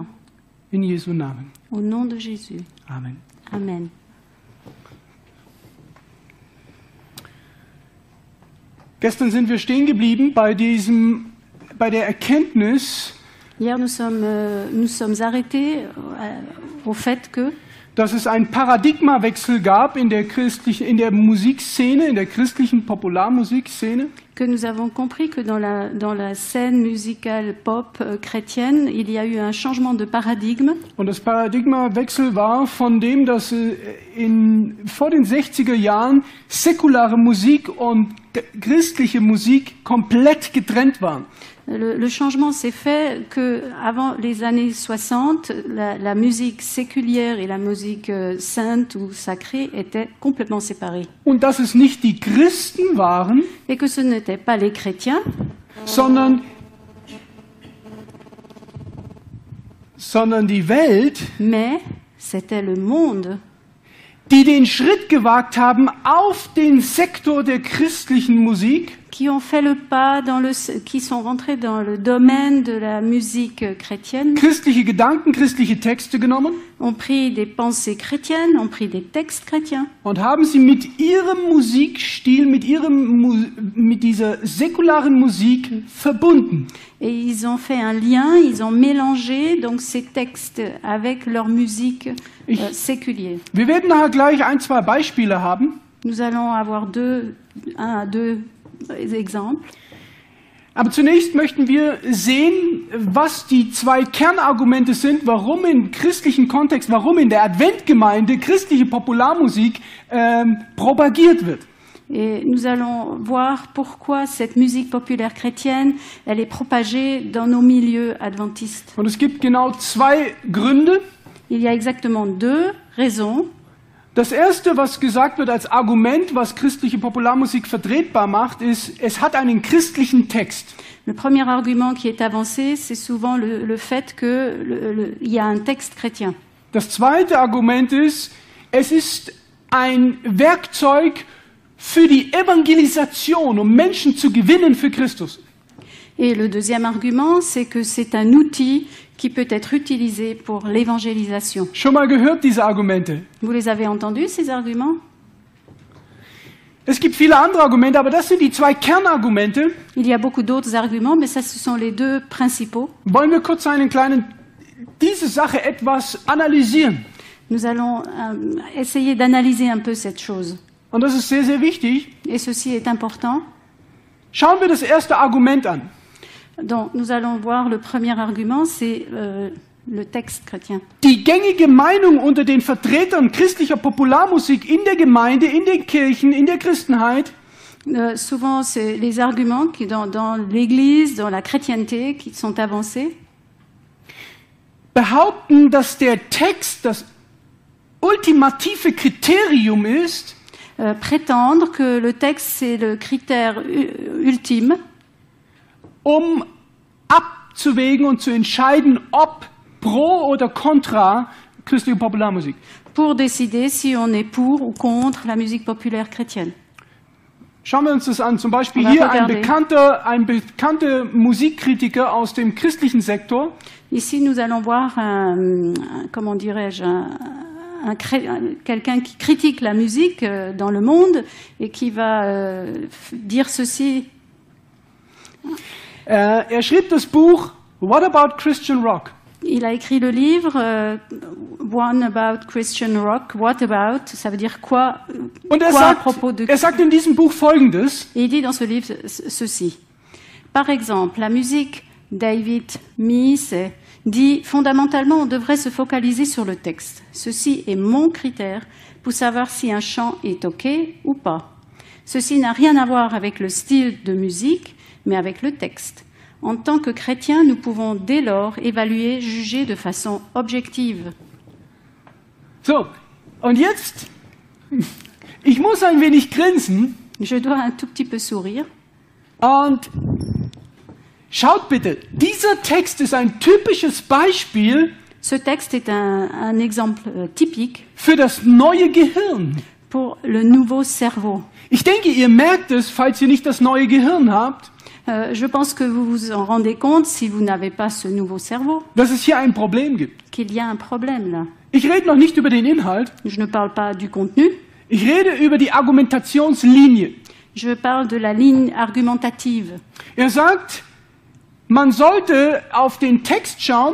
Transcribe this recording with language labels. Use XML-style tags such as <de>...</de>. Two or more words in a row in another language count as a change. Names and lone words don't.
<de>In Jesu Namen.</de> <fr>Au nom de Jésus.</fr> <de>Amen.</de> <fr>Amen.</fr> <de>Gestern sind wir stehen geblieben bei diesem bei der Erkenntnis, Hier,</de> <fr>nous sommes arrêtés au fait que</fr> <de>dass es einen Paradigmawechsel gab in der Musikszene, in der christlichen Popularmusikszene.</de> <fr>nous avons compris que dans la scène musicale pop chrétienne, il y a eu un changement de paradigme.</fr> <de>Und das Paradigmawechsel war von dem, dass vor den 60er Jahren säkulare Musik und christliche Musik komplett getrennt waren.</de> <fr>Le changement s'est fait que avant les années 60, la musique séculière et la musique sainte ou sacrée étaient complètement séparées.</fr> <de>Und dass es nicht die Christen waren,</de> <fr>Et que ce n'étaient pas les chrétiens,</fr> <de>sondern die Welt,</de> <fr>mais c'était le monde</fr> <de>die den Schritt gewagt haben auf den Sektor der christlichen Musik,</de> <fr>qui ont fait le pas qui sont rentrés dans le domaine de la musique chrétienne,</fr> <de>christliche Gedanken, christliche Texte genommen</de> <fr>ont pris des pensées chrétiennes, ont pris des textes chrétiens</fr> <de>und haben sie mit ihrem Musikstil, mit dieser säkularen Musik verbunden.</de> <fr>et ils ont fait un lien, ils ont mélangé donc ces textes avec leur musique séculière.</fr> <de>Wir werden nachher gleich ein, zwei Beispiele haben.</de> <fr>Nous allons avoir deux exemples.</fr> <de>Aber zunächst möchten wir sehen, was die zwei Kernargumente sind, warum im christlichen Kontext, warum in der Adventgemeinde christliche Popularmusik propagiert wird.</de> <fr>Et nous allons voir pourquoi cette musique populaire chrétienne, elle est propagée dans nos milieux adventistes.</fr> <de>Und es gibt genau zwei Gründe.</de> <fr>Il y a exactement deux raisons.</fr> <de>Das erste, was gesagt wird als Argument, was christliche Popularmusik vertretbar macht, ist, es hat einen christlichen Text.</de> <fr>Le premier argument qui est avancé, c'est souvent le fait qu'il y a un texte chrétien.</fr> <de>Das zweite Argument ist, es ist ein Werkzeug für die Evangelisation, um Menschen zu gewinnen für Christus.</de> <fr>Et le deuxième argument, c'est que c'est un outil qui peut être utilisé pour l'évangélisation.</fr> <de>Schon mal gehört diese Argumente?</de> <fr>Vous les avez entendus, ces arguments?</fr> <de>Es gibt viele andere Argumente, aber das sind die zwei Kernargumente.</de> <fr>Il y a beaucoup d'autres arguments, mais ça, ce sont les deux principaux.</fr> <de>Wollen wir kurz diese Sache etwas analysieren?</de> <fr>Nous allons essayer d'analyser un peu cette chose.</fr> <de>Und das ist sehr, sehr wichtig.</de> <fr>Et ceci est important.</fr> <de>Schauen wir das erste Argument an.</de> <fr>Donc, nous allons voir le premier argument, c'est le texte chrétien.</fr> <de>Die gängige Meinung unter den Vertretern christlicher Popularmusik in der Gemeinde, in den Kirchen, in der Christenheit,</de> <fr>souvent, c'est les arguments qui, dans l'Église, dans la chrétienté, qui sont avancés,</fr> <de>behaupten, dass der Text das ultimative Kriterium ist,</de> <fr>prétendre que le texte, c'est le critère ultime,</fr> <de>um abzuwägen und zu entscheiden, ob pro oder contra christliche Popularmusik.</de> <fr>pour décider si on est pour ou contre la musique populaire chrétienne.</fr> <de>Schauen wir uns das an. Zum Beispiel</de> <fr>On va</fr> <de>hier</de> <fr>regarder.</fr> <de>ein bekannter Musikkritiker aus dem christlichen Sektor.</de> <fr>Ici, nous allons voir comment dirais-je, quelqu'un qui critique la musique dans le monde et qui va dire ceci.</fr> <de>Er schrieb das Buch What About Christian Rock?</de> <fr>Il a écrit le livre One About Christian Rock.</fr> <en>What about?</en> <fr>Ça veut dire quoi?</fr> <de>Und</de> <fr>Quoi à propos de?</fr> <de>er sagt in diesem Buch Folgendes.</de> <fr>Et il dit dans ce livre ceci. Par exemple, la musique David Mies dit fondamentalement on devrait se focaliser sur le texte. Ceci est mon critère pour savoir si un chant est OK ou pas. Ceci n'a rien à voir avec le style de musique, mais avec le texte. En tant que chrétiens, nous pouvons dès lors évaluer, juger de façon objective.</fr> <de>So, und jetzt, ich muss ein wenig grinsen.</de> <fr>Je dois un tout petit peu sourire.</fr> <de>Und schaut bitte, dieser Text ist ein typisches Beispiel</de> <fr>Ce texte est un exemple typique</fr> <de>für das neue Gehirn.</de> <fr>pour le nouveau cerveau.</fr> <de>Ich denke, ihr merkt es, falls ihr nicht das neue Gehirn habt,</de> <fr>Je pense que vous vous en rendez compte, si vous n'avez pas ce nouveau cerveau,</fr> <de>dass es hier ein Problem gibt.</de> <fr>qu'il y a un problème là.</fr> <de>Ich rede noch nicht über den Inhalt,</de> <fr>Je ne parle pas du contenu,</fr> <de>ich rede über die Argumentationslinie.</de> <fr>je parle de la ligne argumentative.</fr> <de>Er sagt, Man sollte auf den Text schauen</de>